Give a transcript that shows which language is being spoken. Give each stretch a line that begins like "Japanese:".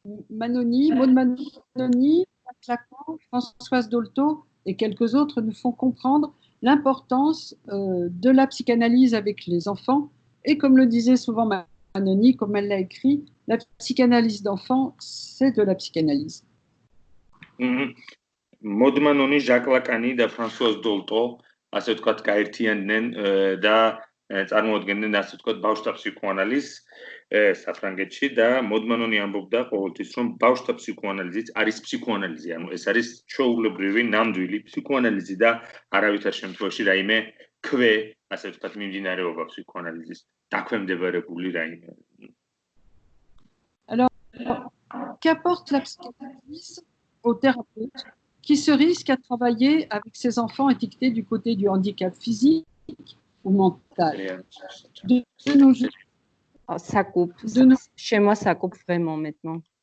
French: Manoni, Maud Manoni, Lacan, Françoise Dolto et quelques autres nous font comprendre l'importance de la psychanalyse avec les enfants. Et comme le disait souvent Manoni, comme elle l'a écrit, la psychanalyse d'enfants, c'est de la psychanalyse.
Georgian: Maud Manoni, Jacques Lacan და Françoise Dolto, ასე ვთქვათ, გაერთიანდნენ და წარმოადგენდნენ ასე ვთქვათ ბავშვთა ფსიქოანალიზს საფრანგეთში და Maud Manoni ამბობდა ყოველთვის რომ ბავშვთა ფსიქოანალიზიც არის ფსიქოანალიზი, ანუ ეს არის ჩვეულებრივი ნამდვილი ფსიქოანალიზი და არავითარ შემთხვევაში რაიმე ქვე, ასე ვთქვათ, მიმდინარეობა ფსიქოანალიზის დაქვემდებარებული რაიმე.
French: Alors, qu'apporte la psychanalyse au thérapeute qui se risque à travailler avec ses enfants étiquetés du côté du handicap physique ou mental? De nos jours. Ça coupe. Chez moi, ça coupe vraiment maintenant.